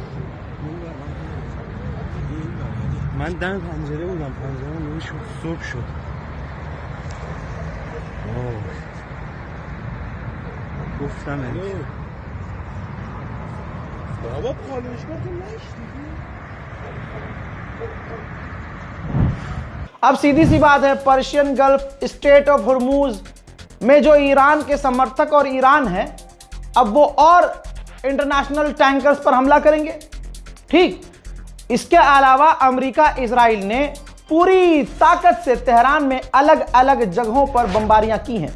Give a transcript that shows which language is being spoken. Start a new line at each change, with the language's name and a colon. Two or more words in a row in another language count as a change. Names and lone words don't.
Persian: من دم پنجره بودم، پنجرمون نوری شد صبح شد. گفتم بابا پالایشگاه تو نشنیدی؟
Hindi: अब सीधी सी बात है, पर्शियन गल्फ स्टेट ऑफ हुर्मुज में जो ईरान के समर्थक और ईरान है, अब वो और
English: international tankers
Hindi: पर हमला करेंगे। ठीक, इसके अलावा अमेरिका इजराइल ने पूरी ताकत से तेहरान में अलग अलग जगहों पर बमबारियां की हैं।